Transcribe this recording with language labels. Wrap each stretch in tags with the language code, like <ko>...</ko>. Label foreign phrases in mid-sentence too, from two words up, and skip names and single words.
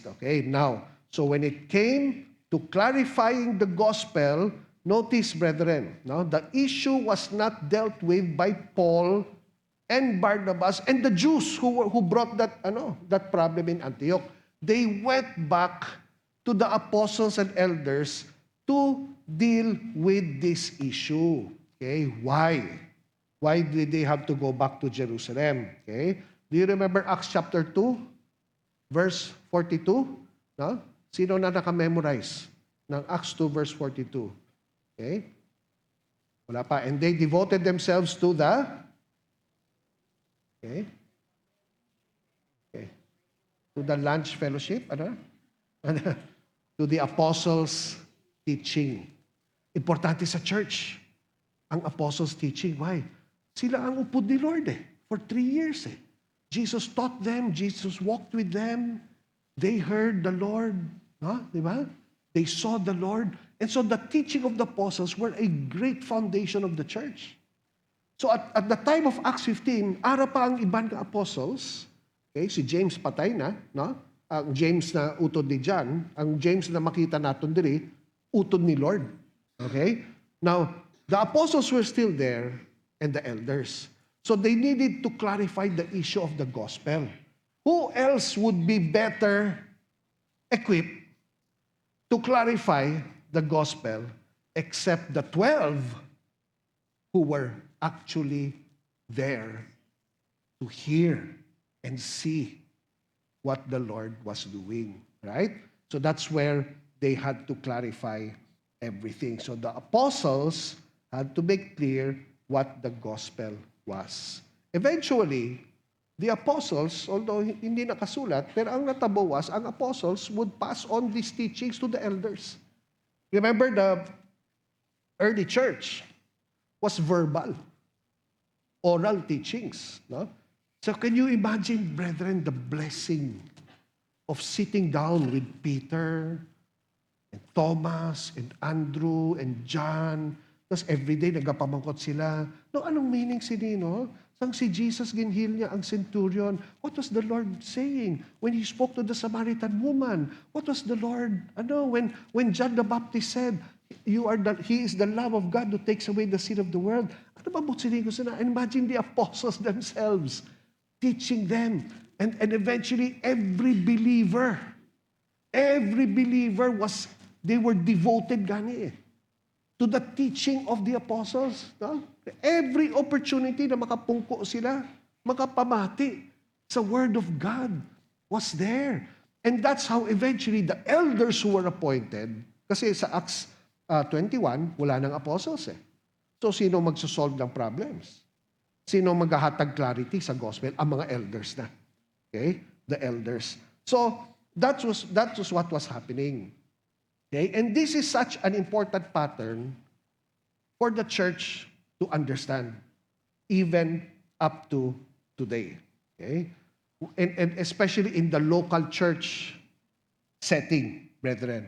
<en>Okay, now, so when it came to clarifying the gospel, notice, brethren, the issue was not dealt with by Paul and Barnabas and the Jews who brought that problem in Antioch. They went back to the apostles and elders to deal with this issue. Okay, why? Why did they have to go back to Jerusalem? Okay, do you remember Acts chapter 2, verse 42?</en> <tl>Sino na naka-memorize ng Acts 2, verse 42? Okay? Wala pa.</tl> <en>And they devoted themselves to the to the lunch fellowship, to the apostles' teaching.</en> <tl>Importante sa church ang apostles' teaching. Why?</tl> <hil>Sila ang upod ni Lord</hil> <en>for 3 years. Jesus taught them, Jesus walked with them, they heard the Lord,</en> <tl>di ba?</tl> <en>They saw the Lord. And so the teaching of the apostles were a great foundation of the church. So at the time of Acts 15,</en> <hil>ara pa ang ibang apostles. Okay, si James patay na, ang James na utod ni John, ang James na</hil> <tl>makita natin</tl> <hil>diri, utod ni Lord.</hil> <en>Okay? Now, the apostles were still there and the elders. So they needed to clarify the issue of the gospel. Who else would be better equipped to clarify the gospel except the 12 who were actually there to hear and see what the Lord was doing, right? So that's where they had to clarify everything. So the apostles had to make clear what the gospel was. Eventually, the apostles, although</en> <hil>hindi nakasulat, pero ang natabo</hil> <en>was, ang apostles would pass on these teachings to the elders. Remember, the early church was verbal, oral teachings. So can you imagine, brethren, the blessing of sitting down with Peter and Thomas and Andrew and John.</en> <hil>Tapos everyday nagapamangkot sila. No,</hil> <tl>anong meaning sinino?</tl> <hil>Sang si Jesus ginheal niya ang centurion.</hil> <en>What was the Lord saying when He spoke to the Samaritan woman? What was the Lord, when John the Baptist said, He is the Lamb of God who takes away the sin of the world.</en> <hil>Ano ba sinino sila?</hil> <en>And imagine the apostles themselves teaching them. And eventually every believer they were devoted gani to the teaching of the apostles. No? Every opportunity</en> <hil>na makapungko sila, makapamati sa</hil> <en>Word of God was there. And that's how eventually the elders who were appointed,</en> <tl>kasi sa Acts 21, wala nang apostles eh. So sino magsosolve ng problems? Sino</tl> <hil>maghahatag clarity sa</hil> <tl>gospel? Ang mga elders na.</tl> <en>Okay? The elders. So that was what was happening. Okay? And this is such an important pattern for the church to understand, even up to today. Okay? And especially in the local church setting, brethren.</en>